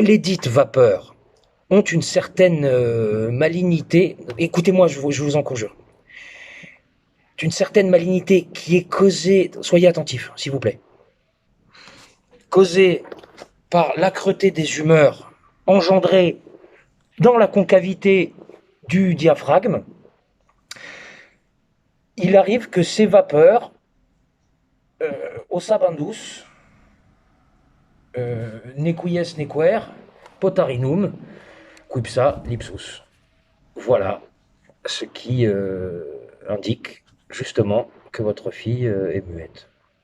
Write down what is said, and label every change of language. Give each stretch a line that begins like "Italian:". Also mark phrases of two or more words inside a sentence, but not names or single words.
French: lesdites vapeurs ont une certaine malignité, écoutez-moi, je vous en conjure, une certaine malignité qui est causée, soyez attentifs, s'il vous plaît, causée par l'âcreté des humeurs engendrée dans la concavité du diaphragme, il arrive que ces vapeurs, ossa bandus, nequies nequer, potarinum, quipsa lipsus. Voilà ce qui indique justement que votre fille est muette.